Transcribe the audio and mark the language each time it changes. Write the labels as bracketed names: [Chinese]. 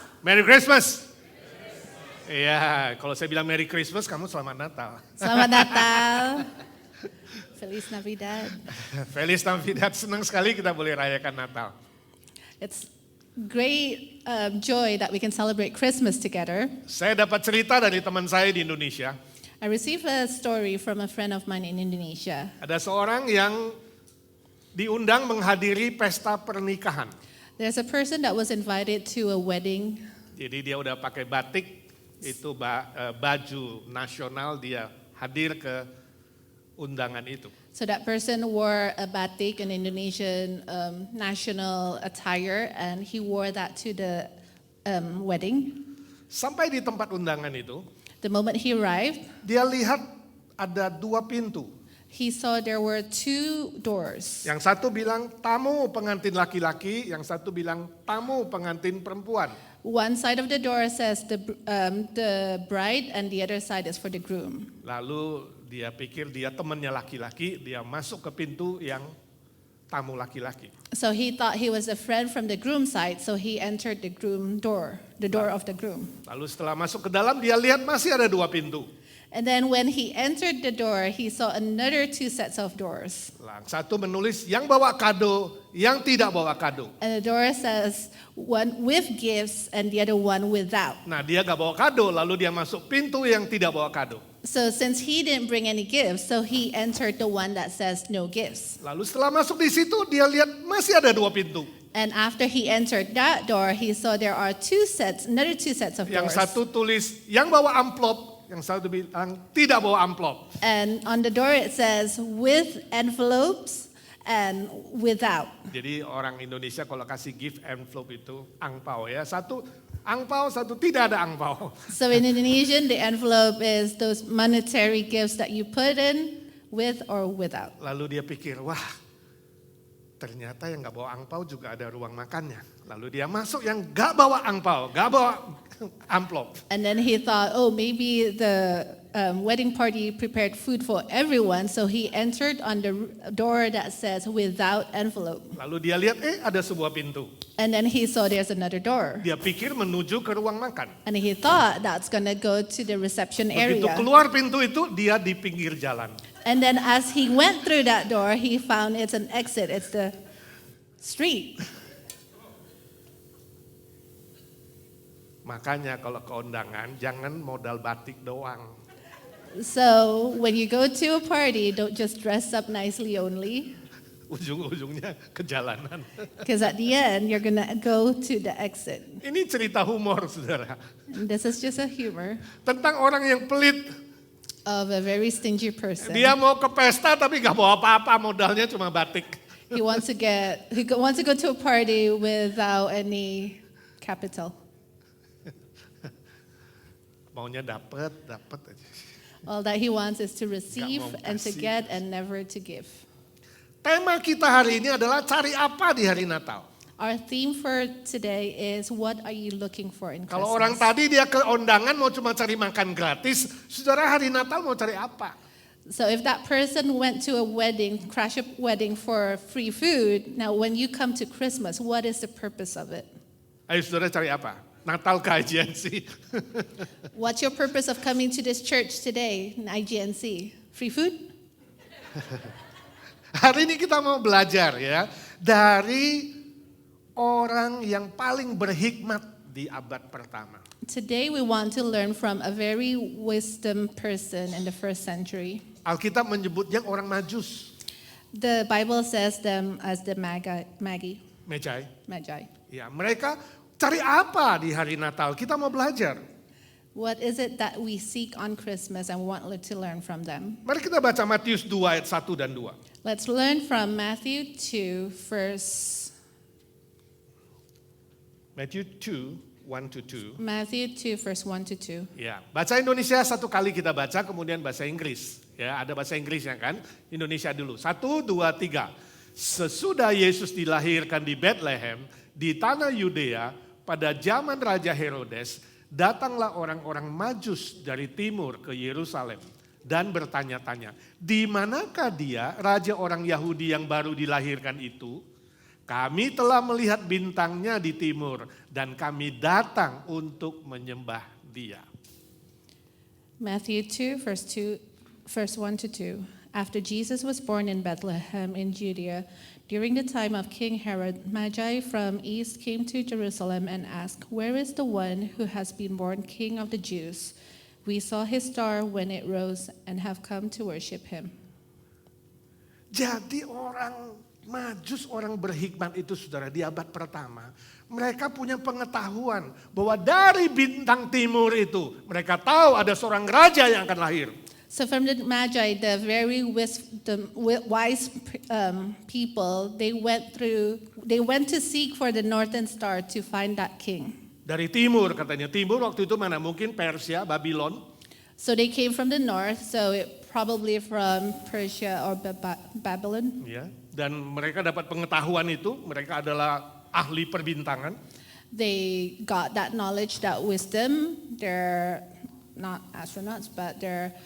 [English] Merry Christmas. [Indonesian] Iya, kalau saya bilang Merry Christmas, kamu selamat Natal. Selamat Natal. [Spanish] Feliz Navidad. Feliz Navidad, [Indonesian] senang sekali kita boleh rayakan Natal. [English] It's great joy that we can celebrate Christmas together. [Indonesian] Saya dapat cerita dari teman saya di Indonesia. [English] I received a story from a friend of mine in Indonesia. [Indonesian] Ada seorang yang diundang menghadiri pesta pernikahan. [English] There's a person that was invited to a wedding. [Indonesian] Jadi dia udah pakai batik, itu baju nasional, dia hadir ke undangan itu. [English] So that person wore a batik, an Indonesian national attire, and he wore that to the wedding. [Indonesian] Sampai di tempat undangan itu, [English] The moment he arrived, [Indonesian] dia lihat ada 2 pintu. [English] he saw there were 2 doors. [Indonesian] Yang satu bilang tamu pengantin laki-laki, yang satu bilang tamu pengantin perempuan. [English] One side of the door says the bride, and the other side is for the groom. [Indonesian] Lalu dia pikir dia temannya laki-laki, dia masuk ke pintu yang tamu laki-laki. [English] So he thought he was a friend from the groom side, so he entered the groom door, the door of the groom. [Indonesian] Lalu setelah masuk ke dalam, dia lihat masih ada 2 pintu. [English] And then when he entered the door, he saw another 2 sets of doors. [Indonesian] Satu menulis yang bawa kado, yang tidak bawa kado. [English] And the door says one with gifts and the other one without. [Indonesian] Nah, dia gak bawa kado, lalu dia masuk pintu yang tidak bawa kado. [English] So since he didn't bring any gifts, so he entered the one that says no gifts. Lalu setelah masuk di situ, dia lihat masih ada 2 pintu. And after he entered that door, he saw there are another 2 sets of [Indonesian] Yang satu tulis yang bawa amplop, yang satu bilang tidak bawa amplop. [English] And on the door it says with envelopes and without. [Indonesian] Jadi orang Indonesia kalau kasih [English] gift envelope [Indonesian] itu angpau ya. Satu angpau, satu tidak ada angpau. [English] So in Indonesian, the envelope is those monetary gifts that you put in with or without. [Indonesian] Lalu dia pikir, wah ternyata yang gak bawa angpau juga ada ruang makannya. Lalu dia masuk yang gak bawa angpau, gak bawa amplop. [English] And then he thought, oh, maybe the wedding party prepared food for everyone. So he entered on the door that says without envelope. [Indonesian] Lalu dia lihat, ada sebuah pintu. [English] And then he saw there's another door. [Indonesian] Dia pikir menuju ke ruang makan. [English] And he thought that's going to go to the reception [Indonesian] Begitu [English] area. [Indonesian] keluar pintu itu, dia di pinggir jalan. [English] And then as he went through that door, he found it's an exit. It's the street. [Indonesian] Makanya kalau ke undangan, jangan modal batik doang. [English] So when you go to a party, don't just dress up nicely only. [Indonesian] Ujung-ujungnya ke jalanan. [English] Because at the end, you're going to go to the exit. [Indonesian] Ini cerita humor, saudara. [English] And this is just a humor [Indonesian] Tentang orang yang pelit. [English] of a very stingy person. [Indonesian] Dia mau ke pesta tapi gak bawa apa-apa, modalnya cuma batik. [English] He wants to go to a party without any capital. [Indonesian] Maunya dapat aja. [English] All that he wants is to receive [Indonesian] mau [English] and to [Indonesian] kasih. [English] get and never to give. [Indonesian] Tema kita hari ini adalah cari apa di hari Natal. [English] Our theme for today is what are you looking for in [Indonesian] Kalau orang [English] Christmas? [Indonesian] tadi dia ke undangan mau cuma cari makan gratis, saudara hari Natal mau cari apa? [English] So if that person went to a wedding, crash a wedding for free food, now when you come to Christmas, what is the purpose of it? [Indonesian] Ayo saudara cari apa? Natal ke IGNC. [English] What's your purpose of coming to this church today in IGNC? Free food? [Indonesian] Hari ini kita mau belajar ya dari orang yang paling berhikmat di abad pertama. [English] Today we want to learn from a very wisdom person in the first century. [Indonesian] Alkitab menyebutnya orang Majus, [English] The Bible says them as the Magi. [Indonesian] Magi. Ya, mereka cari apa di hari Natal? Kita mau belajar. [English] What is it that we seek on Christmas and want to learn from them? [Indonesian] Mari kita baca Matius 2 ayat 1 dan 2. [English] Let's learn from Matthew 2, verse Matthew 2, 1 to 2. Matthew 2, verse 1 to 2. [Indonesian] Ya, bahasa Indonesia satu kali kita baca, kemudian bahasa Inggris. Ya, ada bahasa Inggrisnya kan? Indonesia dulu. 1, 2, 3. Sesudah Yesus dilahirkan di Bethlehem, di tanah Yudea, pada zaman Raja Herodes, datanglah orang-orang Majus dari timur ke Yerusalem dan bertanya-tanya, di manakah dia, raja orang Yahudi yang baru dilahirkan itu? Kami telah melihat bintangnya di timur dan kami datang untuk menyembah dia. [English] Matthew 2, verse 1 to 2. After Jesus was born in Bethlehem in Judea, during the time of King Herod, Magi from east came to Jerusalem and asked, "Where is the one who has been born King of the Jews? We saw his star when it rose and have come to worship him." [Indonesian] Jadi orang Majus, orang berhikmat itu saudara di abad pertama, mereka punya pengetahuan bahwa dari bintang timur itu mereka tahu ada seorang raja yang akan lahir. [English] So from the Magi, the very wise people, they went to seek for the northern star to find that king. [Indonesian] Dari timur katanya, timur waktu itu mana? Mungkin Persia, Babylon. [English] So they came from the north, so probably from Persia or Babylon. [Indonesian] Ya, dan mereka dapat pengetahuan itu, mereka adalah ahli perbintangan. [English] They got that knowledge, that wisdom. They're not astronauts, but they're